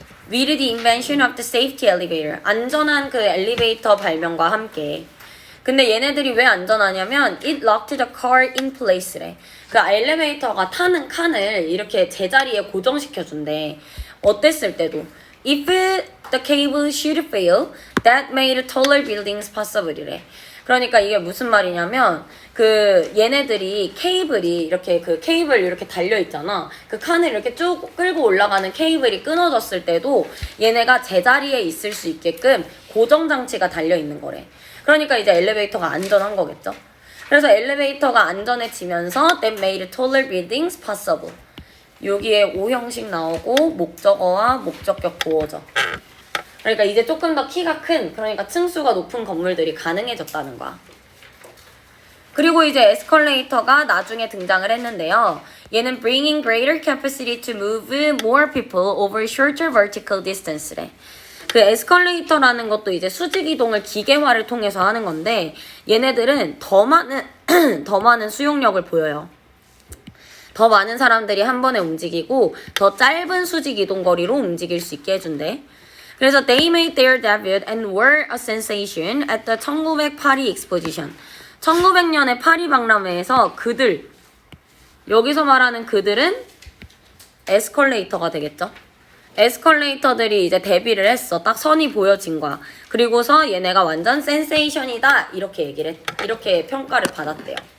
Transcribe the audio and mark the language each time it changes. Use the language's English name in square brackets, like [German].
[English] With the invention of the safety elevator. [Korean] 안전한 그 엘리베이터 발명과 함께. 근데 얘네들이 왜 안전하냐면 [English] it locked the car in place [Korean] 래. 그 엘리베이터가 타는 칸을 이렇게 제자리에 고정시켜준대. 어땠을 때도. [English] If the cable should fail, that made taller buildings possible 이래. [Korean] 그러니까 이게 무슨 말이냐면 그 얘네들이 케이블이 이렇게 그 케이블 이렇게 달려 있잖아. 그 칸을 이렇게 쭉 끌고 올라가는 케이블이 끊어졌을 때도 얘네가 제자리에 있을 수 있게끔 고정 장치가 달려 있는 거래. 그러니까 이제 엘리베이터가 안전한 거겠죠. 그래서 엘리베이터가 안전해지면서 [English] that made taller buildings possible. [Korean] 여기에 O 형식 나오고 목적어와 목적격 보어져. 그러니까 이제 조금 더 키가 큰, 그러니까 층수가 높은 건물들이 가능해졌다는 거야. 그리고 이제 에스컬레이터가 나중에 등장을 했는데요. [English] 얘는 bringing greater capacity to move more people over shorter vertical distance래. [Korean] 그 에스컬레이터라는 것도 이제 수직 이동을 기계화를 통해서 하는 건데 얘네들은 더 많은 수용력을 보여요. 더 많은 사람들이 한 번에 움직이고 더 짧은 수직 이동 거리로 움직일 수 있게 해준대. [English] 그래서 they made their debut and were a sensation at the 1900 파리 exposition. [Korean] 1900년의 파리 박람회에서 그들, 여기서 말하는 그들은 에스컬레이터가 되겠죠. 에스컬레이터들이 이제 데뷔를 했어. 딱 선이 보여진 거야. 그리고서 얘네가 완전 센세이션이다 이렇게 이렇게 평가를 받았대요.